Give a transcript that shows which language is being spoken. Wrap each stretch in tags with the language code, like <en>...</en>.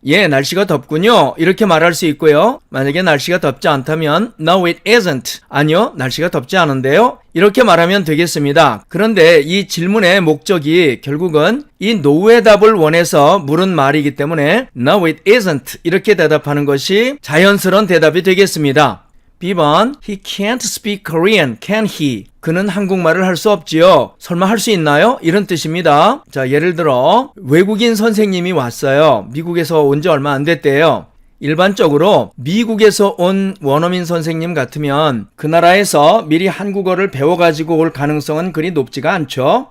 <ko>예, 날씨가 덥군요. 이렇게 말할 수 있고요. 만약에 날씨가 덥지 않다면</ko> <en>No it isn't.</en> <ko>아니요, 날씨가 덥지 않은데요. 이렇게 말하면 되겠습니다. 그런데 이 질문의 목적이 결국은 이 no의 답을 원해서 물은 말이기 때문에</ko> <en>No it isn't.</en> <ko>이렇게 대답하는 것이 자연스러운 대답이 되겠습니다.</ko> <en>B번 He can't speak Korean, can he?</en> <ko>그는 한국말을 할 수 없지요. 설마 할 수 있나요? 이런 뜻입니다. 자, 예를 들어 외국인 선생님이 왔어요. 미국에서 온 지 얼마 안 됐대요. 일반적으로 미국에서 온 원어민 선생님 같으면 그 나라에서 미리 한국어를 배워가지고 올 가능성은 그리 높지가 않죠.</ko>